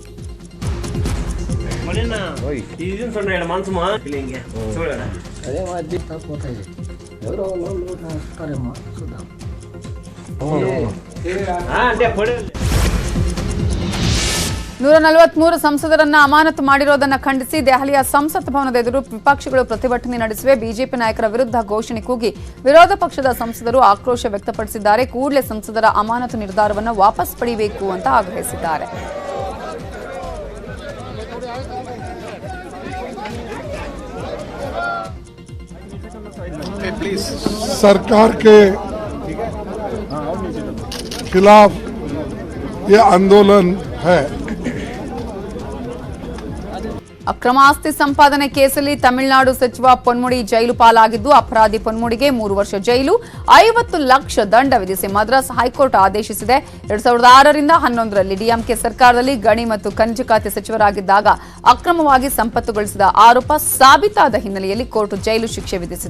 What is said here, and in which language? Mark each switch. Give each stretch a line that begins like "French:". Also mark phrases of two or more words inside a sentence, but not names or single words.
Kannada: ನೂರ 43 ಸಂಸದರನ್ನ ಅಮಾನತು ಮಾಡಿರೋದನ್ನ ಖಂಡಿಸಿ ದೆಹಲಿಯ ಸಂಸತ್ ಭವನದ ಎದುರು ವಿಪಕ್ಷಗಳು ಪ್ರತಿಭಟನೆ ನಡೆಸಿವೆ. ಬಿಜೆಪಿ ನಾಯಕರ ವಿರುದ್ಧ ಘೋಷಣೆ ಕೂಗಿ ವಿರೋಧ ಪಕ್ಷದ ಸಂಸದರು ಆಕ್ರೋಶ ವ್ಯಕ್ತಪಡಿಸಿದ್ದಾರೆ. ಕೂಡಲೇ ಸಂಸದರ ಅಮಾನತು ನಿರ್ಧಾರವನ್ನು ವಾಪಸ್ ಪಡೆಯಬೇಕು ಅಂತ ಆಗ್ರಹಿಸಿದ್ದಾರೆ.
Hindi: सरकार के खिलाफ ये आंदोलन है.
Kannada: ಅಕ್ರಮ ಆಸ್ತಿ ಸಂಪಾದನೆ ಕೇಸಲ್ಲಿ ತಮಿಳುನಾಡು ಸಚಿವ ಪೊನ್ಮುಡಿ ಜೈಲು ಪಾಲಾಗಿದ್ದು ಅಪರಾಧಿ ಪೊನ್ಮುಡಿಗೆ 3 ವರ್ಷ ಜೈಲು, 50 ಲಕ್ಷ ದಂಡ ವಿಧಿಸಿ ಮದ್ರಾಸ್ ಹೈಕೋರ್ಟ್ ಆದೇಶಿಸಿದೆ. 2006ರಿಂದ 2011ರಲ್ಲಿ ಡಿಎಂಕೆ ಸರ್ಕಾರದಲ್ಲಿ ಗಣಿ ಮತ್ತು ಖನಿಜ ಖಾತೆ ಸಚಿವರಾಗಿದ್ದಾಗ ಅಕ್ರಮವಾಗಿ ಸಂಪತ್ತು ಗಳಿಸಿದ ಆರೋಪ ಸಾಬೀತಾದ ಹಿನ್ನೆಲೆಯಲ್ಲಿ ಕೋರ್ಟ್ ಜೈಲು ಶಿಕ್ಷೆ ವಿಧಿಸಿದೆ.